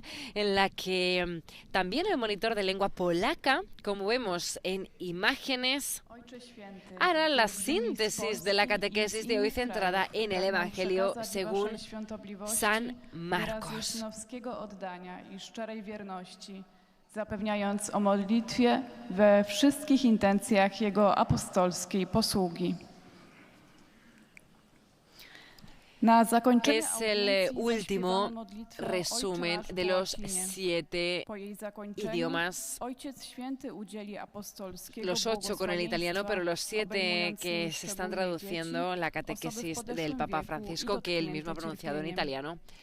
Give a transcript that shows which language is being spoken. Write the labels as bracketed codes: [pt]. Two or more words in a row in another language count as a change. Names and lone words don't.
[es] en la que también el monitor de lengua polaca, como vemos en imágenes, hará la síntesis de la catequesis de hoy centrada en el Evangelio según San Marcos. [pl] Zapewniając o modlitwie we wszystkich intencjach Jego apostolskiej posługi. [es] Es el último resumen de los 7 idiomas, los 8 con el italiano, pero los 7 que se están traduciendo la catequesis del Papa Francisco, que él mismo ha pronunciado en italiano.